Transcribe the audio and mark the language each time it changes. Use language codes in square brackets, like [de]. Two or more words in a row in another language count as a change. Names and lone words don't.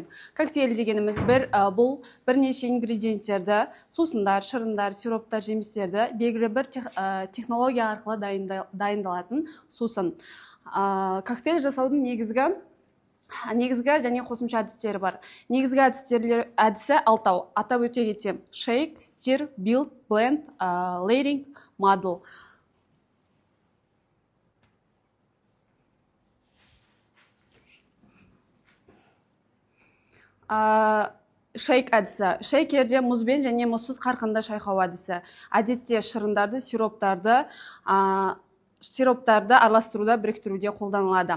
[kk] Коктейль дегеніміз бұл бірнеше ингредиенттерді, сусындар, шырындар, сироптар, жемістерді белгілі бір технология арқылы дайындалатын сусын. Коктейль жасаудың негізгі және қосымша әдістері бар. Негізгі әдісі алтау. Атап өте кетсем: [en] shake, stir, build, blend, layering, muddle. [kk] Шейк әдісі. Шейкерде мұзбен және мұзсыз қарқында шайқау әдісі. Әдетте шырындарды, сироптарды араластыруда, біріктіруде қолданылады.